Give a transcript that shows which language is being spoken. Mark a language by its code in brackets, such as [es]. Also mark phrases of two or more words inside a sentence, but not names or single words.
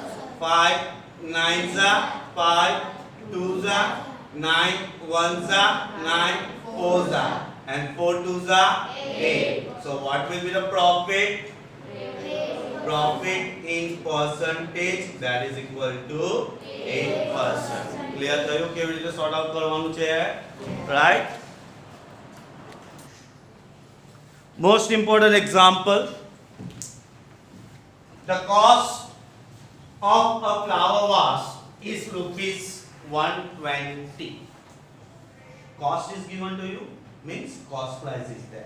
[en] 5 9 za 5 2 za 9 1 za 9 4 za and 4 2 za 8. So what will be the profit? Profit in percentage that is equal to 8%. [gu] Clear થયું કેવી રીતે [en] sort out [gu] કરવાનું છે? [en] Right? Most important example. The cost of a flower vase is rupees 120. Cost is given to you, means cost price is there.